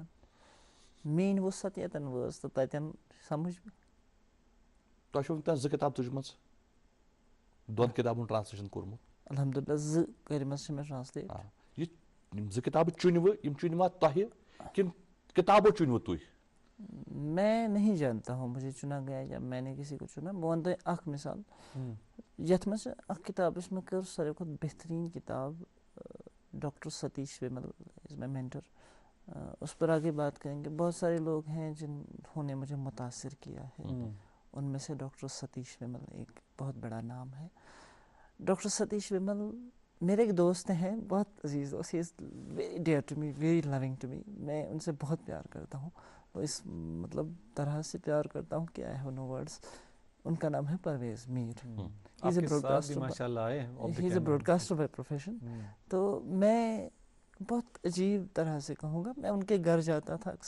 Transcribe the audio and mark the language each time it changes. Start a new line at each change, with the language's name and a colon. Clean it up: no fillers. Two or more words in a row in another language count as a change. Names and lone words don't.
Kashmiri: میٲنۍ وسعت ییٚتٮ۪ن وٲژ تہٕ تتٮ۪ن سمجھ مےٚ. تۄہہِ چھو وٕنکٮ۪نس 2 کِتاب تُجمژٕ, 2 کِتابن ہُنٛد ٹرانسلیشن کوٚرمُت. الحمدُاللہ 2 کٔرمٕژ چھِ مےٚ ٹرانسلیٹ. یہِ یِم 2 کِتابہٕ چُنوٕ, یِم چُنوا تۄہہِ کِنہٕ کِتابو چُنوٕ تُہۍ؟
Urdu: میں نہیں جانتا ہوں مجھے چنا گیا یا میں نے کسی کو چنا.
Kashmiri: بہٕ وَنہٕ تۄہہِ اکھ مثال, یتھ منٛز اکھ کِتاب یۄس مےٚ کٔر ساروی کھۄتہٕ بہتریٖن کِتاب, ڈاکٹر ستیش ومل
English: is my mentor.
Urdu: اس پر آگے بات کریں گے. بہت سارے لوگ ہیں جنہوں نے مجھے متاثر کیا ہے, ان میں سے ڈاکٹر ستیش ومل ایک بہت بڑا نام ہے. ڈاکٹر ستیش ومل میرے ایک دوست ہیں, بہت عزیز دوست,
English: He is very dear to me, very loving to me.
Urdu: میں ان سے بہت پیار کرتا ہوں, تو اس مطلب طرح سے پیار کرتا ہوں کہ
English: I have no words.
Urdu: ان کا نام ہے پرویز میر.
English: He is a broadcaster by profession.
Urdu: تو میں بہت عجیب طرح سے کہوں گا, میں ان کے گھر جاتا تھا اکثر.